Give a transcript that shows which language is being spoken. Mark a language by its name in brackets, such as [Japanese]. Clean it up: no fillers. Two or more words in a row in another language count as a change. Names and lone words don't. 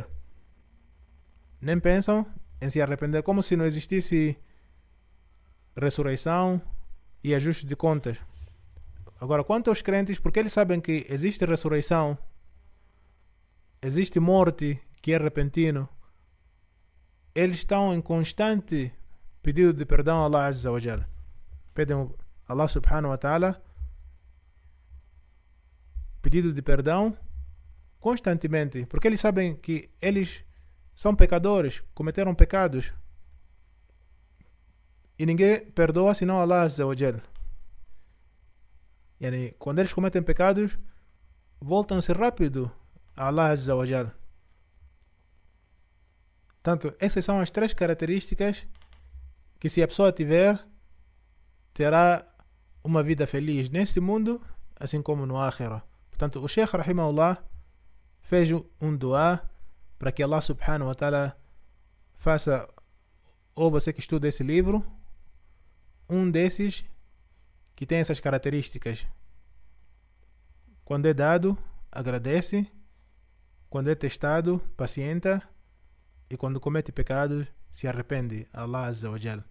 [Portuguese] Nem pensam em se arrepender, como se não existisse ressurreição e ajuste de contas. Agora, quanto aos crentes, porque eles sabem que existe ressurreição, existe morte que é repentino, eles estão em constante pedido de perdão a Allah [Arabic] عز وجل. [Portuguese] Pedem a Allah [Arabic] سبحانه وتعالى [Portuguese] pedido de perdão constantemente, porque eles sabem que eles são pecadores, cometeram pecados e ninguém perdoa senão Allah [Arabic] عز وجل. [Portuguese] Yani, quando eles cometem pecados, voltam-se rápido a Allah [Arabic] عز وجل. [Portuguese] Portanto, essas são as 3 características que, se a pessoa tiver, terá uma vida feliz neste mundo, assim como no Akhirah. Portanto, o Sheikh rahimahullah fez um dua para que Allah [Arabic] سبحانه وتعالى [Portuguese] faça, ou você que estuda esse livro, um desses que tem essas características. Quando é dado, agradece. Quando é testado, pacienta. E quando comete pecados, se arrepende a Allah [Arabic] عز وجل.